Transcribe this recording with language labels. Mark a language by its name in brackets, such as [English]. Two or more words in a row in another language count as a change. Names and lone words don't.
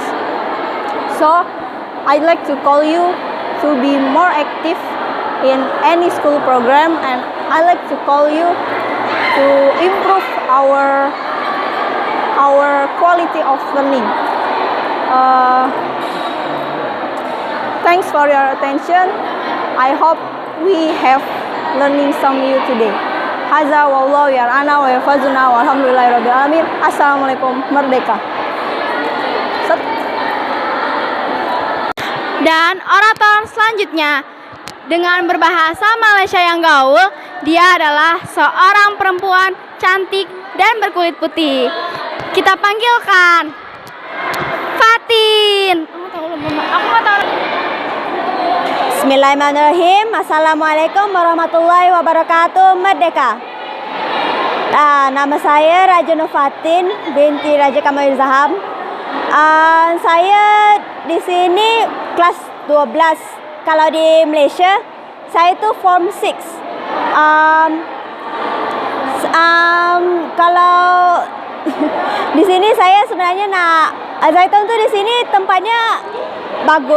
[English] So I'd like to call you to be more active in any school program, and I'd like to call you to improve our quality of learning. Thanks for your attention. I hope we have learning some new today. [Arabic] هذا والله يرعانا ويحفظنا والحمد لله رب العالمين. Assalamualaikum, [Indonesian] merdeka. Dan orator selanjutnya dengan berbahasa Malaysia yang gaul, dia adalah seorang perempuan cantik dan berkulit putih. Kita panggilkan Fatin. [Arabic] Bismillahirrahmanirrahim. السلام عليكم ورحمة الله وبركاته. [Indonesian] Merdeka. Nama saya Raja Nur Fatin binti Raja Kamal Zaham. [Malay] Saya di sini kelas 12 kalau di Malaysia, saya tu form 6. Kalau di sini saya sebenarnya nak Zaitun tu di sini tempatnya bagus.